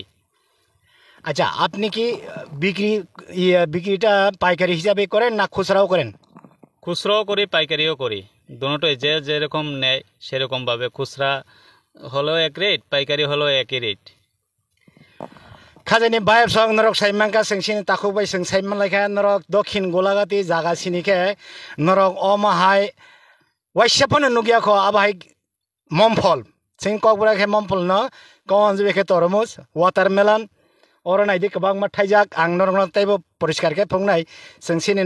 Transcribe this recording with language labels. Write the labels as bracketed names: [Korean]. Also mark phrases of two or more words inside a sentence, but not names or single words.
[Bangla] আচ্ছা আপনি কি বিক্রিটা পাইকারি হিসাবে করেন না খুচরাও করেন খুচরাও করি পাইকারিও করি দুটোই যেরকম নেয় সেরকম ভাবে খুচরা হলো এক রেট পাইকারি হলো একই রেট [Turkic languages] Khajani bayab song norok saimangka sengsin takubai seng saimanlaika norok dokhin golagati jaga sinike norok omahai waisapana nugiako abahai momfol sing kokbura ke momfol no konjube ke tormos watermelon oro naidi kabang ma thaijak ang norok taibo poriskar ke phongnai sengsini